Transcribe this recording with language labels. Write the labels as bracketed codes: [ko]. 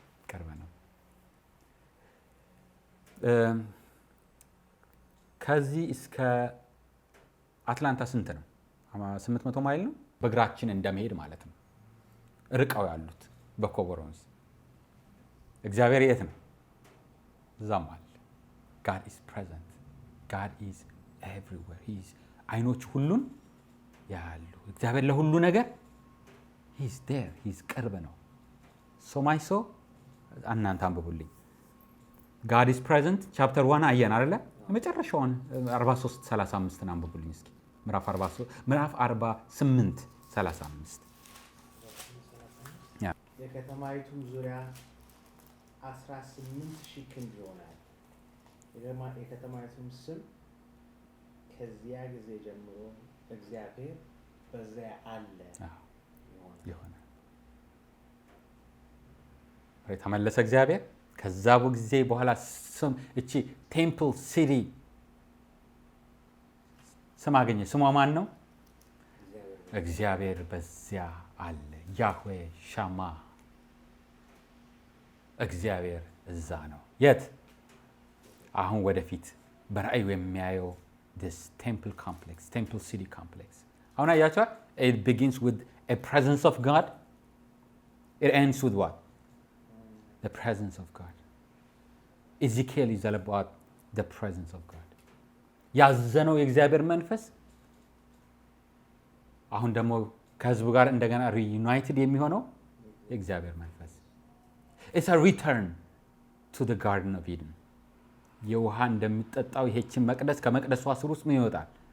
[am] ቅርብ ነው። ከዚህ እስከ አትላንታ ስንት ነው? 800 ማይል ነው። በእግራችን እንደመሄድ ማለት ነው። ርቀው ያሉት በኮቦሮንስ። እግዚአብሔር የት ነው? እዛም አለ። [en] God is present. God is everywhere. [am] አይኖች ሁሉን ያሉ። እግዚአብሔር ለሁሉ ነገር [en] he is there. he is [am] ቅርብ ነው። ሶማይሶ እናንተ አንብቡልኝ። [en] God is present [am] ቻፕተር 1 አየን አይደለ? የመጨረሻውን 43:35 አንብቡልኝ እስኪ። ምዕራፍ 48:35 የከተማይቱም ዙሪያ 18,000 ክንድ ይሆናል። የከተማይቱም ስም ከዚያ ጊዜ ጀምሮ እግዚአብሔር በዚያ አለ ይሆናል። ተመለሰ እግዚአብሔር። ከዛ ጊዜ በኋላ ስም እቺ ቴምፕል ሲቲ ስም አገኘ። ስሟ ማን ነው? እግዚአብሔር በዚያ አለ። ያህዌ ሻማ፣ እግዚአብሔር እዛ ነው። የት? አሁን ወደፊት በራእዩ የሚያየው [en] this temple complex, temple city complex. [am] አሁን አያችኋል? [en] It begins with a presence of God. It ends with what? The presence of God. Ezekiel is all about the presence of God. [am] ያዘነው የእግዚአብሔር መንፈስ አሁን ደግሞ ከህዝቡ ጋር እንደገና reunited የሚሆነው የእግዚአብሔር መንፈስ። [en] It's a return to the Garden of Eden. [am] የውሃ እንደሚጠጣው ይሄችን መቅደስ ከመቅደሷ ስር ውስጥ ምን ይወጣል?